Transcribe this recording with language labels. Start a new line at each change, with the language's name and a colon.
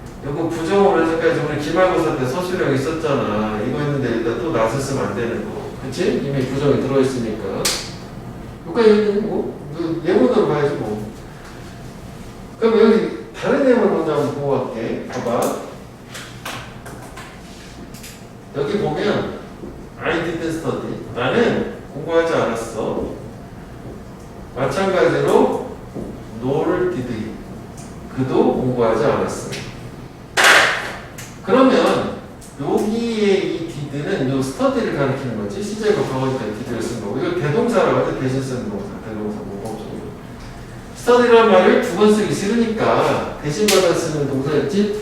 Korean: 요거 부정으로 해석까지 우리 기말고사 때 서술형 있었잖아. 이거 했는데 일단 또 낫을 쓰면 안 되는 거. 그치? 이미 부정이 들어있으니까. 여기까지 뭐 예문으로 봐야지 뭐. 그럼 여기 다른 내용을 먼저 한번 보고 갈게. 봐봐. 여기 보면
English: I didn't study.
Korean: 나는 공부하지 않았어. 마찬가지로
English: nor did he.
Korean: 그도 공부하지 않았어. 그러면 여기에 이 did는 요 study를 가리키는 거지. 시제가 과거니까 did를 쓴 거고. 이거 대동사라고 해. 대신 쓰는 동사. 대동사 모범적으로. study라는 말을 두 번 쓰기 싫으니까 대신 받아 쓰는 동사였지.